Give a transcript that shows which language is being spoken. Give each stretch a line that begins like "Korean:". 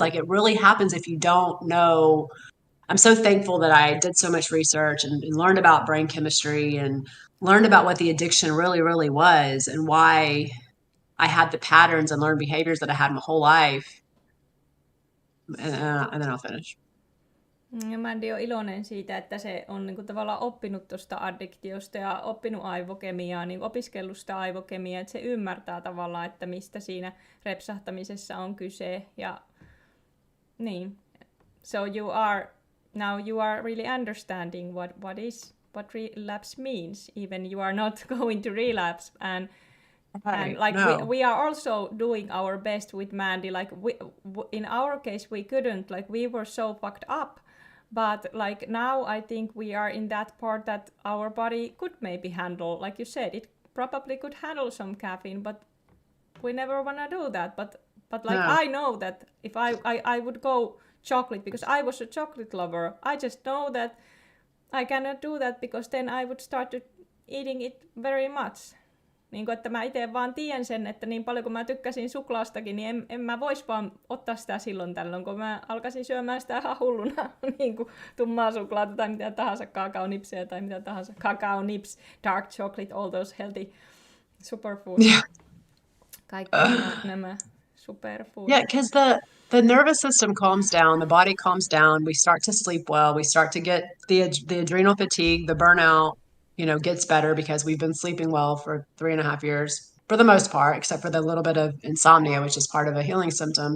English: Like it really happens if you don't know. I'm so thankful that I did so much research and learned about brain chemistry and learned about what the addiction really, really was, and why I had the patterns and learned behaviors that I had my whole life. And then I'll finish.
Finnish: Ja mä oon iloinen siitä, että se on niin kuin tavallaan oppinut tuosta addiktiosta ja oppinut aivokemiaa, niin opiskellut sitä aivokemiaa, että se ymmärtää tavallaan, että mistä siinä repsahtamisessa on kyse. Ja niin,
English: so now you are really understanding what relapse means, even you are not going to relapse. And like we are also doing our best with Mandy. Like in our case, we couldn't. Like we were so fucked up. But like now, I think we are in that part that our body could maybe handle. Like you said, it probably could handle some caffeine, but we never want to do that. But like I know that if I would go chocolate because I was a chocolate lover, I just know that I cannot do that because then I would start to eating it very much.
Finnish: Niin kuin, että mä itse vaan tiedän sen, että niin paljon kun mä tykkäsin suklaastakin, niin en mä vois vaan ottaa sitä silloin tällöin, kun mä alkaisin syömään sitä ihan hulluna, niin kuin tummaa suklaata tai mitä tahansa, kakaonipsejä tai mitä tahansa, kakaonips,
English: dark chocolate, all those healthy superfoods.
Finnish: Yeah. Kaikki nämä superfoods.
English: Yeah, because the nervous system calms down, the body calms down, we start to sleep well, we start to get the adrenal fatigue, the burnout, gets better because we've been sleeping well for 3.5 years for the most part, except for the little bit of insomnia, which is part of a healing symptom.